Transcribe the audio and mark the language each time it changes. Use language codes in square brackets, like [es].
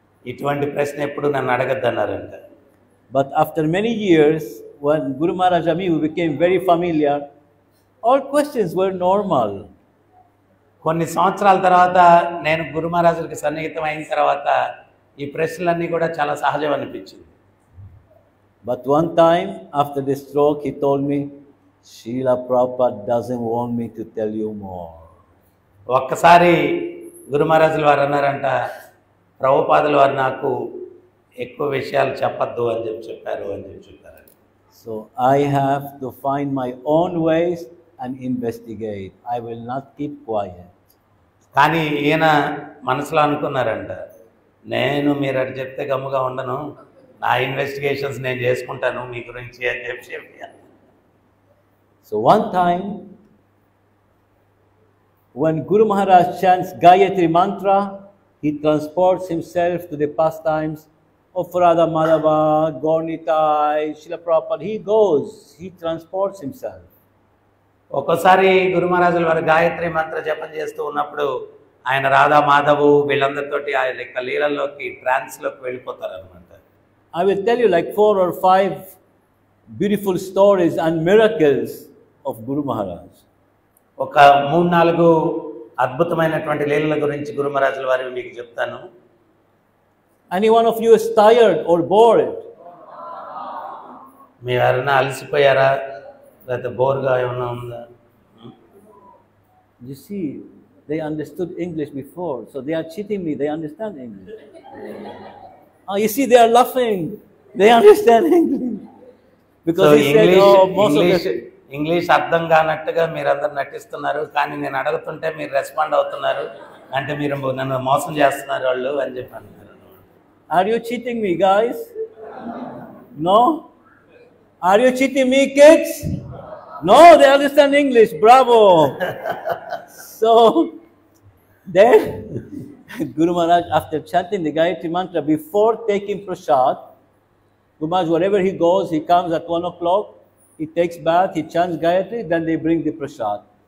[te] ఇటువంటి ప్రశ్న ఎప్పుడు నన్ను అడగద్దన్నారంట. [en] But after many years, when Guru Maharaj and me we became very familiar, all questions were normal. [te] కొన్ని సంవత్సరాల తర్వాత నేను గురు మహారాజులకి సన్నిహితం అయిన తర్వాత ఈ ప్రశ్నలన్నీ కూడా చాలా సహజం అనిపించింది. [en] But one time after the stroke, he told me, Srila Prabhupada doesn't want me to tell you more. [te] ఒక్కసారి గురు మహారాజుల వారు అన్నారంట, ప్రభుపాదుల వారు నాకు ఎక్కువ విషయాలు చెప్పద్దు అని చెప్పారు అని చెప్పారు. [en] So I have to find my own ways and investigate. I will not keep quiet. [te] కానీ ఈయన మనసులో అనుకున్నారంట, నేను మీరు అటు చెప్తే గమ్ముగా ఉండను, నా ఇన్వెస్టిగేషన్స్ నేను చేసుకుంటాను మీ గురించి అని చెప్పి. [en] So one time, when Guru Maharaj chants Gayatri Mantra, he transports himself to the pastimes of Radha Madhava, Gaurnitai, Srila Prabhupada. He goes, he transports himself. [te] ఒక్కోసారి గురు మహారాజుల వారు గాయత్రి మంత్ర జపం చేస్తూ ఉన్నప్పుడు ఆయన రాధా మాధవు వీళ్ళందరితోటి ఆయన యొక్క లీలల్లోకి ట్రాన్స్లోకి వెళ్ళిపోతారు అనమాట. [en] I will tell you like 4 or 5 beautiful stories and miracles of Guru Maharaj. [te] ఒక 3-4 అద్భుతమైనటువంటి లీలల గురించి గురు మహారాజుల వారిని మీకు చెప్తాను. [en] Any one of you is tired or bored? [te] మీ ఎవరైనా అలసిపోయారా లేకపోతే బోర్గా ఏమైనా ఉందా? [en] You see, they understood English before, so they are cheating me. They understand English. You see, they are laughing. They understand English. Because he said, oh, most of the... [te] English అర్థం కానట్టుగా మీరందరూ నటిస్తున్నారు, కానీ నేను అడుగుతుంటే మీరు రెస్పాండ్ అవుతున్నారు, అంటే మీరు నన్ను మోసం చేస్తున్నారు వాళ్ళు అని చెప్పి అన్నారు. [en] Are you cheating me, guys? No? Are you cheating me, kids? No, they understand English. Bravo. So, then, Guru Maharaj, after chanting the Gayatri Mantra, before taking prasad, Guru Maharaj, wherever he goes, he comes at 1 o'clock, he takes bath, he chants Gayatri, then they bring the prasad.